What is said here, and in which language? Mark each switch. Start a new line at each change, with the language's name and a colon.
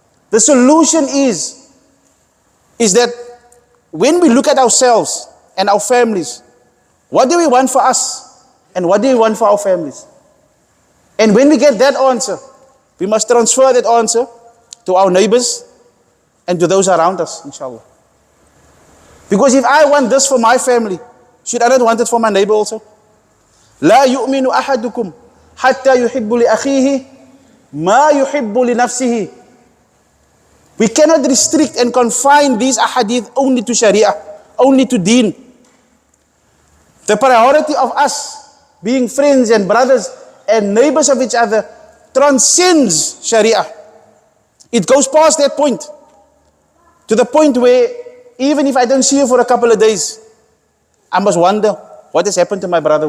English: The solution is that when we look at ourselves and our families, what do we want for us and what do we want for our families? And when we get that answer, we must transfer that answer to our neighbors and to those around us, inshallah. Because if I want this for my family, should I not want it for my neighbor also?
Arabic: لا يؤمن أحدكم حتى يحب لأخيه ما يحب لنفسه.
English: We cannot restrict and confine these ahadith only to Sharia, only to Deen. The priority of us being friends and brothers and neighbors of each other transcends Sharia. It goes past that point, to the point where even if I don't see you for a couple of days, I must wonder, what has happened to my brother?